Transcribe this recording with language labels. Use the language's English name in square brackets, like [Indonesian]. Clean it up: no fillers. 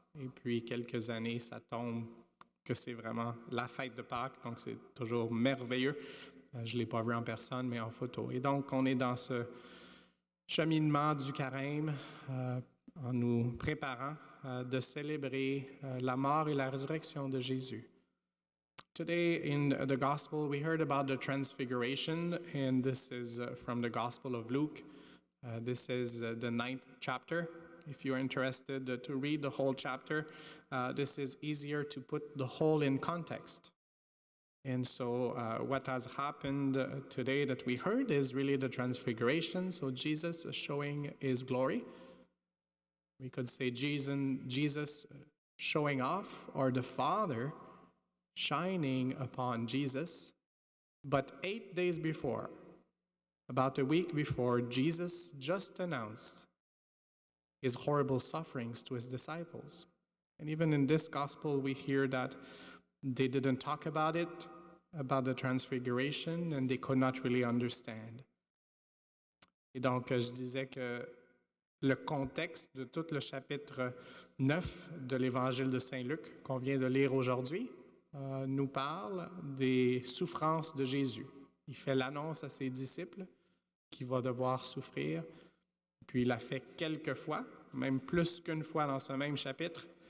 [French] Et puis, quelques années, ça tombe que c'est vraiment la fête de Pâques. Donc, c'est toujours merveilleux. Je ne l'ai pas vu en personne, mais en photo. Et donc, on est dans ce cheminement du carême en nous préparant de célébrer la mort et la résurrection de Jésus. [English] Today in the Gospel, we heard about the Transfiguration, and this is from the Gospel of Luke. This is the 9th chapter. If you're interested to read the whole chapter, this is easier to put the whole in context. And so what has happened today that we heard is really the transfiguration. So Jesus showing his glory. We could say Jesus showing off, or the Father shining upon Jesus. But 8 days before, about a week before, Jesus just announced his horrible sufferings to his disciples. And even in this gospel, we hear that they didn't talk about it, about the transfiguration, and they could not really understand. [French] Et donc, je disais que le contexte de tout le chapitre 9 de l'Évangile de Saint-Luc qu'on vient de lire aujourd'hui nous parle des souffrances de Jésus. Il fait l'annonce à ses disciples qu'il va devoir souffrir, puis il l'a fait quelques fois, même plus qu'une fois dans ce même chapitre.